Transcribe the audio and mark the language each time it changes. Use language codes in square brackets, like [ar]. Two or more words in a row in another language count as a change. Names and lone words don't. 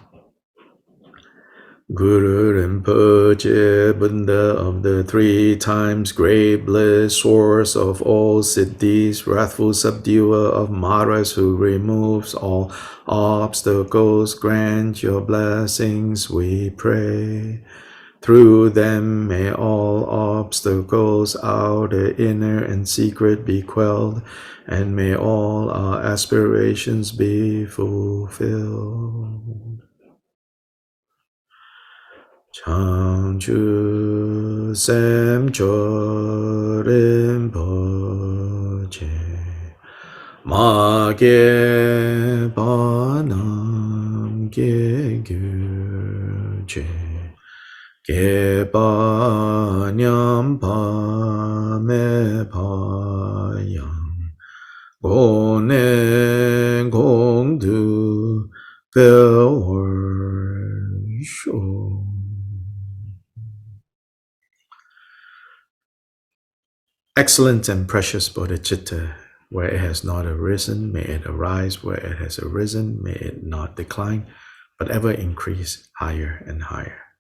[en] Guru Rinpoche, Buddha of the 3 times great bliss, source of all siddhis, wrathful subduer of maras, who removes all obstacles, grant your blessings, we pray. Through them may all obstacles, outer, inner, and secret, be quelled, and may all our aspirations be fulfilled. [bo] བྱང་ཆུབ་སེམས་མཆོག་རིན་པོ་ཆེ་མ་སྐྱེས པ་རྣམས་སྐྱེས་གྱུར་ཅིག་སྐྱེས་པ་ཉམས་པ་མེད་པ་ཡང་གོང་ནས་གོང་དུ་འཕེལ་བར་ཤོག. [en] Excellent and precious bodhicitta, where it has not arisen, may it arise. Where it has arisen, may it not decline, but ever increase higher and higher.